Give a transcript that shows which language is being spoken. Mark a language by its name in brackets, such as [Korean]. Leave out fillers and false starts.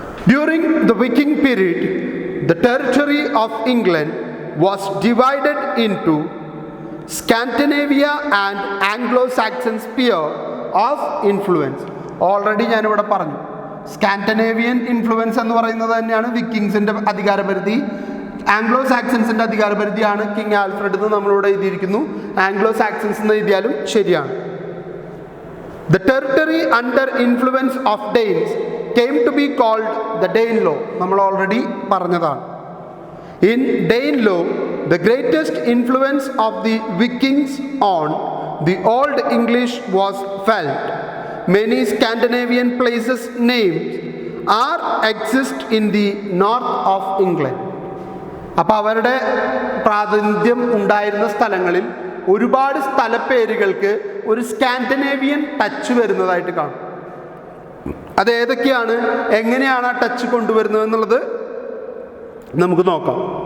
[English] During the Viking period, the territory of England was divided into Scandinavia and Anglo-Saxon sphere of influence. [Malayalam] Already ഞാനിവിടെ പറഞ്ഞു, Scandinavian influence എന്ന് പറയുന്നത് തന്നെയാണ് വിക്കിങ്സിൻ്റെ അധികാരപരിധി. Anglo സാക്സൺസിൻ്റെ അധികാരപരിധിയാണ് king Alfred എന്ന് നമ്മളിവിടെ എഴുതിയിരിക്കുന്നു. ആംഗ്ലോ സാക്സൺസ് എന്ന് എഴുതിയാലും ശരിയാണ്. [English] The territory under influence of Danes came to be called the Dane law. [Malayalam] നമ്മൾ ഓൾറെഡി പറഞ്ഞതാണ്. [English] In Dane law, the greatest influence of the Vikings on the Old English was felt. Many Scandinavian places names exist in the north of England. [Malayalam] അപ്പോൾ അവരുടെ പ്രാതിനിധ്യം ഉണ്ടായിരുന്ന സ്ഥലങ്ങളിൽ ഒരുപാട് സ്ഥലപ്പേരുകൾക്ക് ഒരു Scandinavian touch വരുന്നതായിട്ട് കാണും. അത് ഏതൊക്കെയാണ്, എങ്ങനെയാണ് ആ ടച്ച് കൊണ്ടുവരുന്നത് എന്നുള്ളത് നമുക്ക് നോക്കാം.